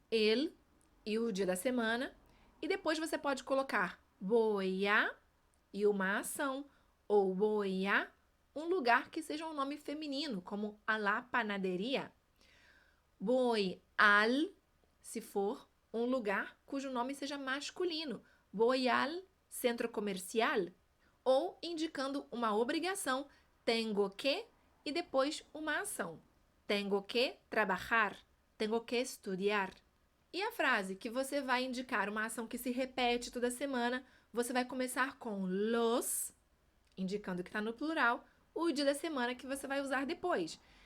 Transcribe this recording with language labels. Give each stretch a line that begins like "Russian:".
Portuguese: El e o dia da semana, e depois você pode colocar
Spanish: voy a
Portuguese: e uma ação, ou voy a um lugar que seja um nome feminino, como
Spanish: a la panadería. Voy al,
Portuguese: se for um lugar cujo nome seja masculino.
Spanish: Voy al centro comercial.
Portuguese: Ou indicando uma obrigação,
Spanish: tengo que,
Portuguese: e depois uma ação.
Spanish: Tengo que trabajar. Tengo que estudiar.
Portuguese: E a frase que você vai indicar uma ação que se repete toda semana, você vai começar com los, indicando que está no plural, o dia da semana que você vai usar depois.